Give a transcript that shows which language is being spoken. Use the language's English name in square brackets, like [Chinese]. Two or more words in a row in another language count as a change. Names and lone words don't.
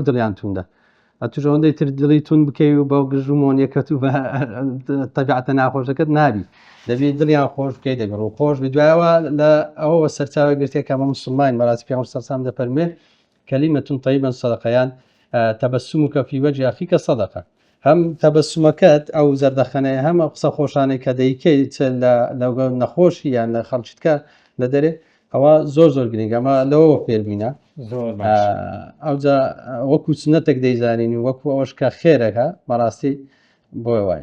[Central Kurdish] دڵیان توندە توش ئەوەندەی تر دڵی تون بکەی و بەو گژ و مۆنیەکەت و بە تەبیعەتە ناخۆشەکەت نابی دەبی دڵیان خۆش بکەی دەبی ڕوو خۆش بی دوایەوە لە ئەوەوە سەرچاوی گرتێک ئەمە مسلمان بەڕاستی پێغەمبەر [Arabic] صلی الله علیه و سلم [Central Kurdish] دەفەرمێ [Arabic] کەلیمەتون طیبە سەدەقەیان تەبەسمك في وجه أخيك صدقة [Central Kurdish] هم تەبەسمەکەت ئەو زەردەخەنەیە هەم ئەو قسە خۆشانەی کە دەیکەیت لەو نەخۆشی یان لە خەڵکیتکە لە دەرێ ئەوە زۆر گرنگە ئەمە لەوەوە فێربینە ئەوجا وەکو سنەتێک دەیزانین و وەکو ئەوەش کە خێرەکە بەڕاستی بۆی وایە